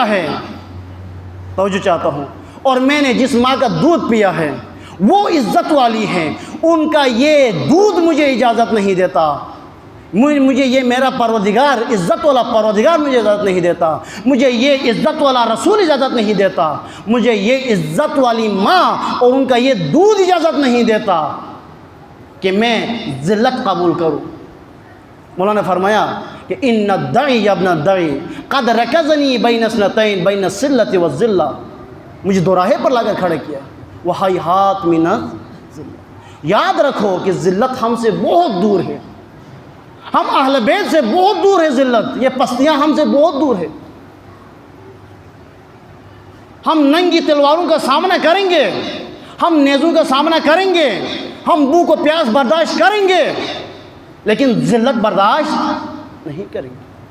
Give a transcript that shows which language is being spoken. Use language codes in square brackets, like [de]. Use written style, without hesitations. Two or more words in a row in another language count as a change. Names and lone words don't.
[ur] ہے، توجہ چاہتا ہوں، اور میں نے جس ماں کا دودھ پیا ہے وہ عزت والی ہے، ان کا یہ دودھ مجھے اجازت نہیں دیتا، مجھے یہ میرا پروردگار عزت والا پروردگار مجھے اجازت نہیں دیتا، مجھے یہ عزت والا رسول اجازت نہیں دیتا، مجھے یہ عزت والی ماں اور ان کا یہ دودھ اجازت نہیں دیتا کہ میں ذلت قبول کروں۔ مولانا نے فرمایا کہ [ar] ان الدعی یا ابن الدعی قد رکزنی بین اثنتین بین الصلۃ والذلہ، [ur] مجھے دو راہے پر لا کر کھڑا کیا، [ar] وہیہات من الذلہ۔ [ur] یاد رکھو کہ ذلت ہم سے بہت دور ہے، ہم اہل بیت سے بہت دور ہے، ذلت یہ پستیاں ہم سے بہت دور ہے۔ ہم ننگی تلواروں کا سامنا کریں گے، ہم نیزوں کا سامنا کریں گے، ہم بھوک و پیاس برداشت کریں گے، لیکن ذلت برداشت نہیں کریں گے۔